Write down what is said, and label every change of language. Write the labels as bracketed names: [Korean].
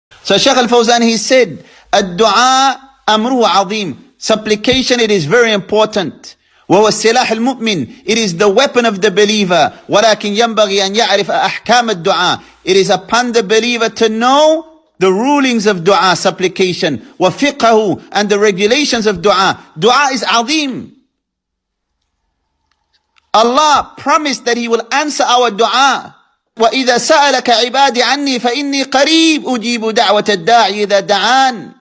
[English] So Shaykh al-Fawzan, he said, [Arabic] الدعاء أمره عظيم. [English] Supplication, it is very important. [Arabic] وهو السلاح المؤمن. [English] It is the weapon of the believer. [Arabic] ولكن ينبغي أن يعرف أحكام الدعاء. [English] It is upon the believer to know the rulings of dua, supplication. [Arabic] وفقه, [English] and the regulations of dua. Dua is عظيم. Allah promised that He will answer our dua. [Arabic] وَإِذَا سَأَلَكَ عِبَادِ عَنِّي فَإِنِّي قَرِيبٌ أُجِيبُ دَعْوَةَ الدَّاعِ إِذَا دَعَانِ.